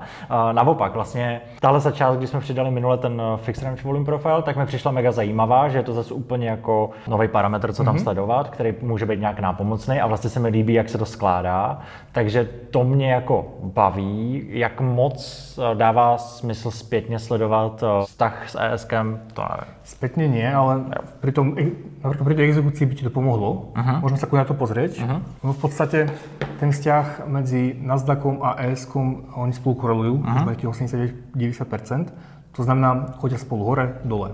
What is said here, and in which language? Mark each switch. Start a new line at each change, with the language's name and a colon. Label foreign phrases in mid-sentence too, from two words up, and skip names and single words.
Czech: Naopak, vlastně tahle část, když jsme přidali minule ten
English: Fixed Range Volume Profile,
Czech: tak mi přišla mega zajímavá, že je to zase úplně jako nový parametr, co tam sledovat, který může být nějak nápomocný a vlastně se mi líbí, jak se to skládá. Takže to mě jako baví, jak moc dává smysl zpětně sledovat vztah s ESkem, to nevím.
Slovak: Spätne nie, ale napríklad pri tej exekúcii by ti to pomohlo. Môžeme sa na to pozrieť. No v podstate ten vzťah medzi Nasdaqom a ES-kom, oni spolu korelujú, už nejakých 80-90%. To znamená, chodia spolu hore, dole.